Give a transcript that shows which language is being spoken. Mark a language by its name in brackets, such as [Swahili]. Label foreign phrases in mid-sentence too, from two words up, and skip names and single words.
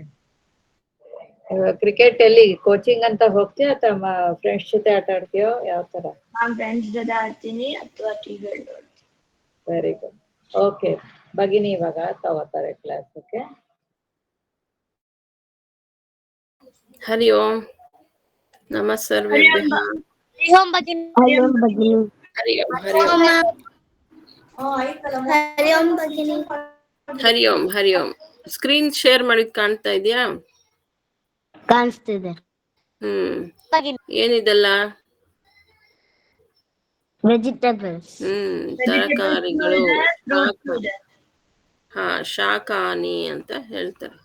[Kannada] ಕ್ರಿಕೆಟ್ ಎಲ್ಲಿ ಕೋಚಿಂಗ್ ಅಂತ ಹೋಗ್ತೀಯ ಅಥವಾ ಫ್ರೆಂಡ್ಸ್ ಜೊತೆ ಆಟ ಆಡ್ತೀಯೋ, ಯಾವ ತರ? ನಾನ್ ಫ್ರೆಂಡ್ಸ್ ಜೊತೆ ಆಡ್ತೀನಿ ಅಥವಾ ಟಿವಿ ನೋಡ್ತೀನಿ. [English] very good. [Kannada] ಓಕೆ, ಭಗಿನಿ ಇವಾಗ ತಗೋತಾರೆ ಕ್ಲಾಸ್. ಓಕೆ, [Sanskrit] ಹರಿ ಓಂ. ನಮ ಸರ್ವೇಭ್ಯಃ. ಹರಿ ಓಂ ಭಗಿನಿ. ಹರಿ ಓಂ ಭಗಿನಿ. ಹರಿ ಓಂ. ಹರಿ ಓಂ. ಹರಿ ಓಂ ಭಗಿನಿ. ಹರಿ ಓಂ. ಹರಿ ಓಂ. [English] screen share [Kannada] ಮಾಡಿದ್ ಕಾಣ್ತಾ ಇದೆಯಾ? ಕಾಣಿಸ್ತಿದೆ. ಏನಿದೆಲ್ಲ? ವೆಜಿಟೇಬಲ್ಸ್. ತರಕಾರಿಗಳು. ಹಾ, ಶಾಕಾನಿ ಅಂತ ಹೇಳ್ತಾರೆ.